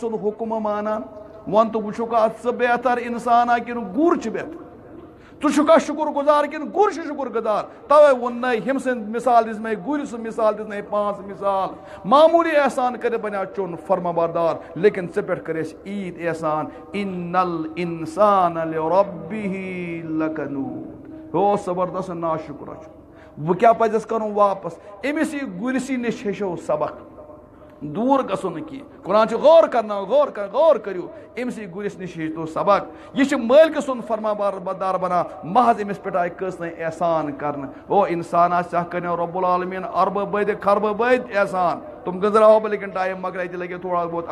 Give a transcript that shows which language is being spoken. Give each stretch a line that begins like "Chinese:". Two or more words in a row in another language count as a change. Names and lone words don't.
Kashmiri: سُنٛد حُکم مانان وۄن تہٕ وٕچھُکھا ژٕ بہتر اِنسانا کِنہٕ گُر چھُ بہتر ژٕ چھُکھا شُکر گُزار کِنہٕ گُر چھُ شُکر گُزار توے ووٚننَے ہُمہِ سٕنٛز مِثال دِژمے گُرِ سٕنٛز مِثال دِژمے 5 مِثال معموٗلی احسان کٔرِتھ بنیو چون فرما بردار لیکن ژےٚ پٮ۪ٹھ کٔرۍ اَسہِ عیٖد احسان
Arabic: اِنَ الْإِنسَانَ لِرَبِّهِ
Kashmiri: لَکَنوٗد ہو زبردست ناشُکرا چھُ وۄنۍ کیٛاہ پزِ اَسہِ کَرُن واپس أمِس یہِ گُرِسٕے نِش ہیٚچھو سبق دوٗر گژھو نہٕ کینٛہہ قرآن چھُ غور کرناوان غور کٔرِو أمسٕے گُرِس نِش ہیٚچھتو سبق یہِ چھِ مٲلکہٕ سُنٛد فرما بردار بنان محض أمِس پٮ۪ٹھ آیہِ کٔژتانۍ احسان کرنہٕ او انسانا ژےٚ کَریو رۄب العالمیٖن اربہٕ بٔدِ خربہٕ بٔدۍ احسان تِم گٔنٛزراوہو بہٕ لیکن ٹایم مۄکلے تہِ لگہِ تھوڑا بہت